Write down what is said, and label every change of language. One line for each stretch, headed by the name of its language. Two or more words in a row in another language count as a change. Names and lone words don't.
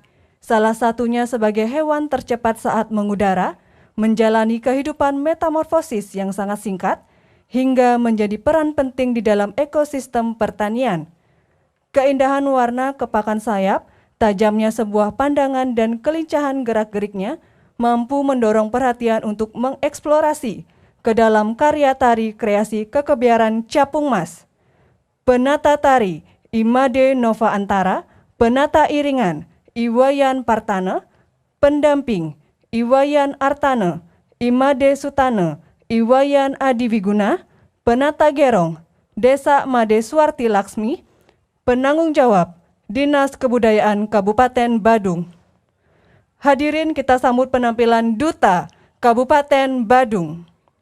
Indonesian: Salah satunya sebagai hewan tercepat saat mengudara, menjalani kehidupan metamorfosis yang sangat singkat, hingga menjadi peran penting di dalam ekosistem pertanian. Keindahan warna kepakan sayap, tajamnya sebuah pandangan dan kelincahan gerak-geriknya mampu mendorong perhatian untuk mengeksplorasi ke dalam karya tari kreasi kekebiaran Capung Mas. Penata tari Imade Nova Antara, penata iringan Iwayan Partana, pendamping Iwayan Artana, Imade Sutana, Iwayan Adiwiguna, penata gerong Desa Made Swarti Laksmi, penanggung jawab Dinas Kebudayaan Kabupaten Badung. Hadirin, kita sambut penampilan Duta Kabupaten Badung.